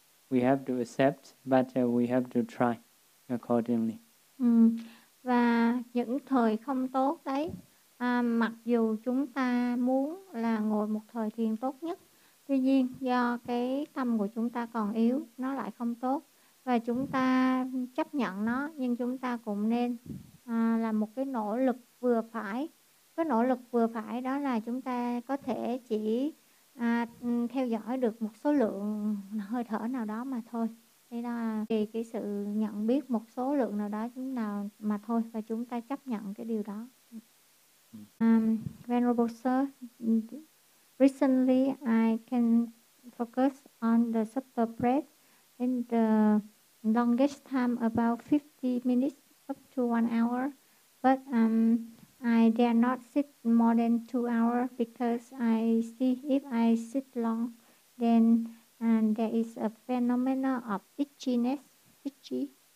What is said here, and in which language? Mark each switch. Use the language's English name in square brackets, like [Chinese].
[English] We have to accept, but we have to try accordingly. [Vietnamese] Và những thời không tốt đấy, mặc dù chúng ta muốn là ngồi một thời thiền tốt nhất, tuy nhiên do cái tâm của chúng ta còn yếu, nó lại không tốt, và chúng ta chấp nhận nó, nhưng chúng ta cũng nên làm một cái nỗ lực vừa phải. Cái nỗ lực vừa phải đó là chúng ta có thể chỉ theo dõi được một số lượng hơi thở nào đó mà thôi. Đây là cái sự nhận biết một số lượng nào đó chúng nào mà thôi, và chúng ta chấp nhận cái điều đó. [English] Venerable Sir, recently I can focus on the subtle breath in the longest time, about 50 minutes up to 1 hour, but I dare not sit more than 2 hours, because I see if I sit long, then there is a phenomenon of itchiness, itchy,